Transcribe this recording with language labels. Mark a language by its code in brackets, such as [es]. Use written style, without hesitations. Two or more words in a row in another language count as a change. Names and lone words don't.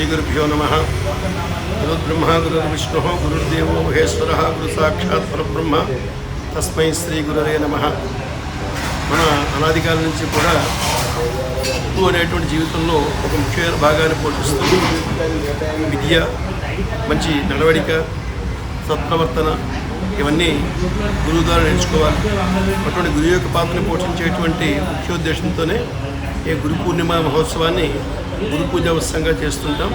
[sa] श्रीगुरुभ्यो नमः। गुरुर्ब्रह्मा गुरुर्विष्णुः गुरुर्देवो महेश्वरः गुरुसाक्षात् परब्रह्म तस्मै श्रीगुरवे नमः। [te] మన అనాది కాలం నుంచి కూడా గురువు అనేటువంటి జీవితంలో ఒక ముఖ్యమైన భాగాన్ని పోషిస్తుంది. విద్య, మంచి నడవడిక, సత్ప్రవర్తన ఇవన్నీ గురువు ద్వారా నేర్చుకోవాలి. అటువంటి గురువు యొక్క పాత్రను పోషించేటువంటి ముఖ్యోద్దేశంతోనే ఈ గురు పూర్ణిమ మహోత్సవాన్ని గురు పూజ ఉత్సవంగా చేస్తుంటాం.